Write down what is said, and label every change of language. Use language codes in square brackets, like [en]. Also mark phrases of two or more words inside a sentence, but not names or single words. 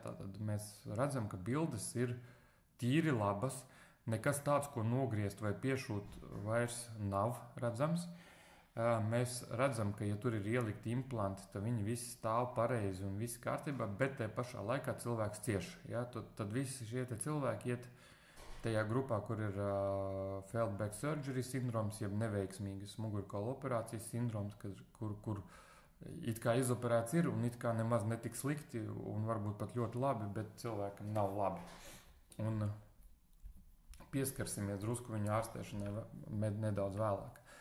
[lv] Tātad mēs redzam, ka bildes ir tīri labas, nekas tāds, ko nogriezt vai piešūt, vairs nav redzams. Mēs redzam, ka, ja tur ir ielikti implanti, tad viņi visi stāv pareizi un viss kārtībā, bet te pašā laikā cilvēks cieš. Ja? Tad visi šie cilvēki iet tajā grupā, kur ir [en] failed back surgery [lv] sindroms, jeb neveiksmīgas mugurkaula operācijas sindroms, kur it kā izoperēts ir un it kā nemaz netik slikti un varbūt pat ļoti labi, bet cilvēkam nav labi. Un pieskarsimies drusku viņa ārstēšanai nedaudz vēlāk.